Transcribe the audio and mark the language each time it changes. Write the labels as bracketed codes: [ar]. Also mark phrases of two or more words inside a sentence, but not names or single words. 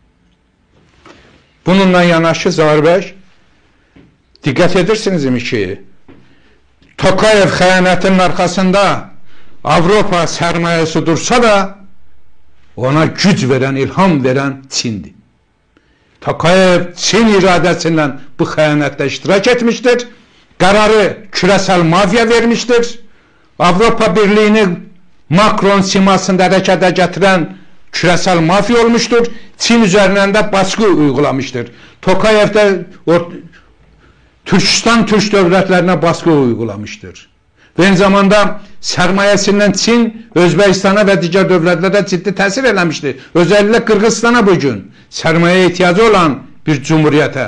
[az] Bununla yanaşı Zahir bəy, dikkat edersiniz ki Tokayev xəyanətinin arkasında Avrupa sermayesi dursa da ona güc veren, ilham veren Çin'di. Tokayev Çin iradəsindən bu xəyanətdə iştirak etmiştir. [tr] Qararı küresel mafya vermiştir. Avrupa Birliği'ni Macron simasında hərəkətə gətirən küresel mafya olmuştur. Çin üzərindən də baskı uygulamıştır. Tokayev də Türkistan Türk dövlətlərinə baskı uygulamıştır. [az] Və eyni zamanda sərmayəsindən Çin Özbəkistana və digər dövlətlərə ciddi təsir eləmişdir. Özəlliklə Qırğızstana bugün sərmayə ehtiyacı olan bir cumhuriyyətə.